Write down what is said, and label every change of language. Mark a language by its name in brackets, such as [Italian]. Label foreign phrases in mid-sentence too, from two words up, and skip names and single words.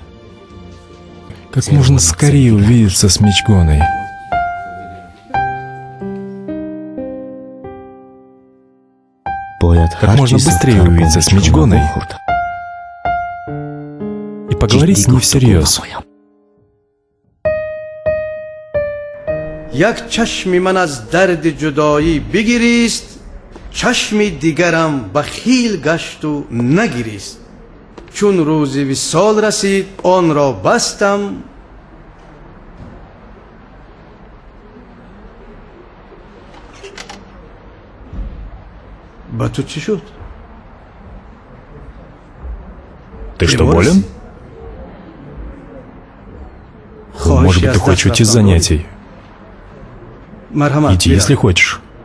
[Russian] Как можно скорее увидеться с Мичгоной. Как можно быстрее увидеться с Мичгоной и поговорить с ней всерьез. [Persian] یک چشمی من از درد جدایی بگیریست چشمی دیگرم بخیل گشت و نگیریست چون روزی وصال رسید آن را بستم با تو چی شد؟ [Russian] Ты что, болен? Может быть, ты хочешь уйти с занятий? Иди, если хочешь.